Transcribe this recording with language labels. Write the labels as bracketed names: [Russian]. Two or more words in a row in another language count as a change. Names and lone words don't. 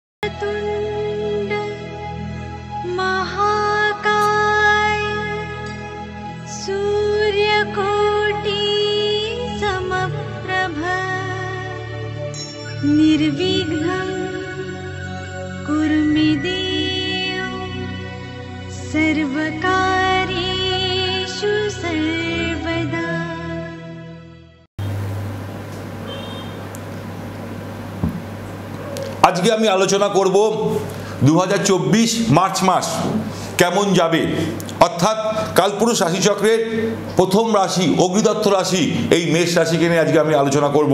[Sanskrit] वक्रतुण्ड महाकाय सूर्यकोटि समप्रभ निर्विघ्नं कुरु मे देव सर्वकार्येषु सर्वदा। [Bangla] আজকে আমি আলোচনা করব 2024 মার্চ মাস কেমন যাবে, অর্থাৎ কালপুরুষ রাশিচক্রের প্রথম রাশি অগ্নিদত্ত রাশি এই মেষ রাশিকে নিয়ে আজকে আমি আলোচনা করব।